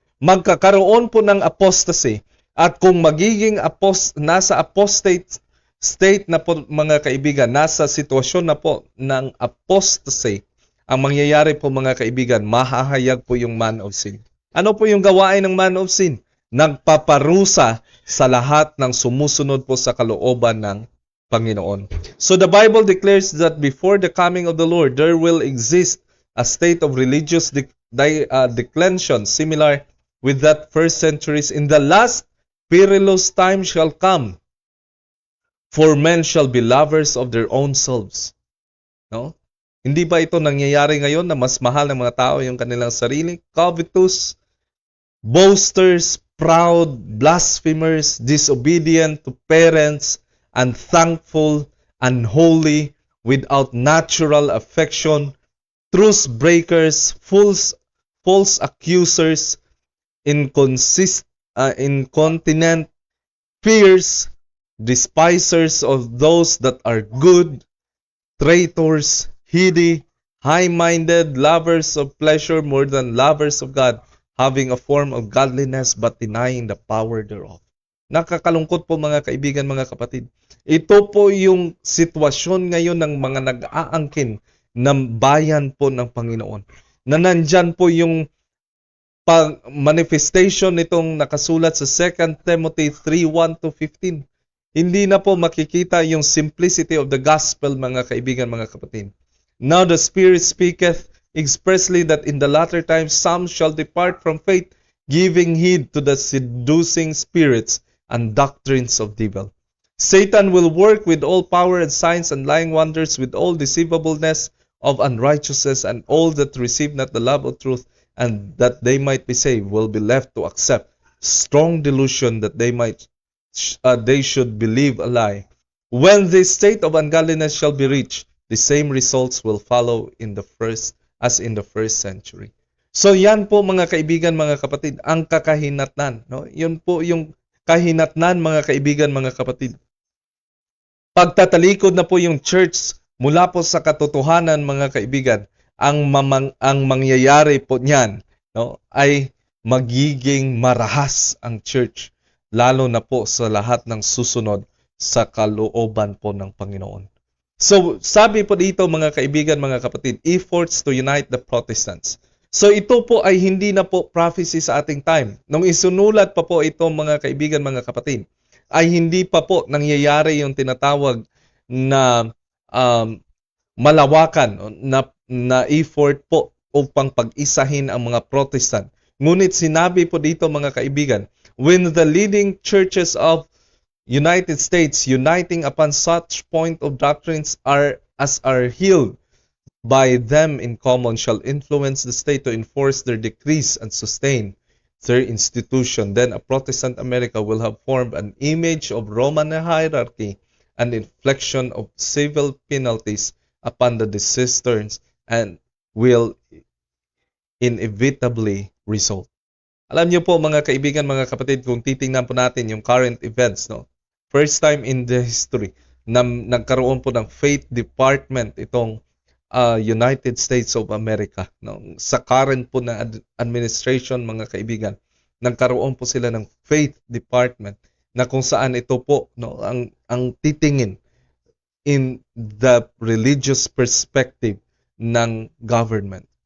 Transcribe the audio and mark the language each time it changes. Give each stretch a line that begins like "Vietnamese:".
Filipino: Magkakaroon po ng apostasy, at kung magiging nasa apostate state na po, mga kaibigan, nasa sitwasyon na po ng apostasy, ang mangyayari po, mga kaibigan, mahahayag po yung man of sin. Ano po yung gawain ng man of sin? Nagpaparusa sa lahat ng sumusunod po sa kalooban ng Panginoon.
English: So the Bible declares that before the coming of the Lord, there will exist a state of religious declension similar with that first centuries. In the last perilous time shall come, for men shall be lovers of their own selves. No?
Filipino: Hindi ba ito nangyayari ngayon na mas mahal ng mga tao yung kanilang sarili?
English: Covetous, boasters, proud, blasphemers, disobedient to parents, unthankful, unholy, without natural affection, truce breakers, false accusers, incontinent, fierce, despisers of those that are good, traitors, heady, high-minded, lovers of pleasure more than lovers of God, having a form of godliness but denying the power thereof.
Filipino: Nakakalungkot po, mga kaibigan, mga kapatid. Ito po yung sitwasyon ngayon ng mga nag-aangkin ng bayan po ng Panginoon. Na nandyan po yung manifestation nitong nakasulat sa 2 Timothy 3:1-15. Hindi na po makikita yung
English: simplicity of the gospel,
Filipino: mga kaibigan, mga kapatid.
English: Now the Spirit speaketh expressly that in the latter times some shall depart from faith, giving heed to the seducing spirits and doctrines of devil. Satan will work with all power and signs and lying wonders, with all deceivableness of unrighteousness, and all that receive not the love of truth, and that they might be saved, will be left to accept strong delusion, that they should believe a lie. When this state of ungodliness shall be reached, the same results will follow as in the first century.
Filipino: So yan po, mga kaibigan, mga kapatid, ang kakahinatnan. No? Yun po yung kahinatnan, mga kaibigan, mga kapatid. Pagtatalikod na po yung church mula po sa katotohanan, mga kaibigan, ang mangyayari po niyan, no, ay magiging marahas ang church, lalo na po sa lahat ng susunod sa kalooban po ng Panginoon. So, sabi po dito, mga kaibigan, mga kapatid,
English: efforts to unite the Protestants.
Filipino: So ito po ay hindi na po prophecy sa ating time. Nung isunulat pa po ito mga kaibigan, mga kapatid, ay hindi pa po nangyayari yung tinatawag na um, malawakan na effort po upang pag-isahin ang mga Protestant. Ngunit sinabi po dito mga kaibigan,
English: when the leading churches of United States uniting upon such point of doctrines are healed by them in common shall influence the state to enforce their decrees and sustain their institution. Then a Protestant America will have formed an image of Roman hierarchy and inflection of civil penalties upon the dissenters and will inevitably result.
Filipino: Alam niyo po mga kaibigan, mga kapatid, kung titingnan po natin yung current events, no?
English: First time in the history
Filipino: na nagkaroon po ng
English: faith department itong United States of America, no?
Filipino: Sa current po na administration mga kaibigan, nagkaroon po sila ng faith department na kung saan ito po, no, ang titingin
English: in the religious perspective
Filipino: ng government.